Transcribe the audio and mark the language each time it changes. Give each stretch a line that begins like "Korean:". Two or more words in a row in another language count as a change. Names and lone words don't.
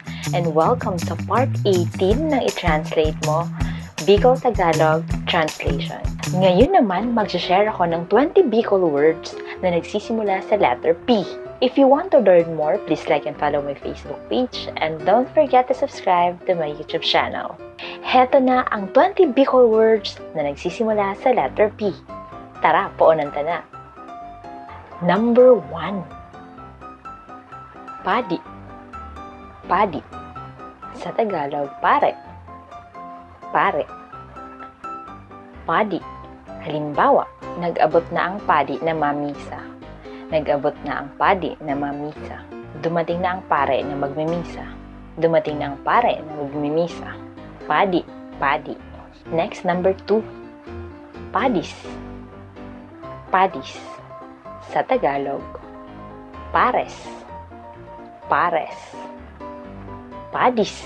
English: And welcome
Filipino: sa part 18 ng i-translate mo,
English: Bicol Tagalog Translation.
Filipino: Ngayon naman, mag-share ako ng 20 Bicol words na nagsisimula sa
English: letter P. If you want to learn more, please like and follow my Facebook page and don't forget to subscribe to my YouTube channel.
Filipino: Heto na ang 20 Bicol words na nagsisimula sa
English: letter P.
Bikol: Tara, poonan ta na.
English: Number 1.
Bikol: Padi. Padi.
Filipino: Sa Tagalog, pare. Pare.
Bikol: Padi. Halimbawa, nag-abot na ang padi na mamisa. Nag-abot na ang padi na mamisa.
Filipino: Dumating na ang pare na magmimisa. Dumating na ang pare na magmimisa.
Bikol: Padi. Padi.
English: Next, number 2.
Bikol: Padis. Padis.
Filipino: Sa Tagalog, pares. Pares. Padis.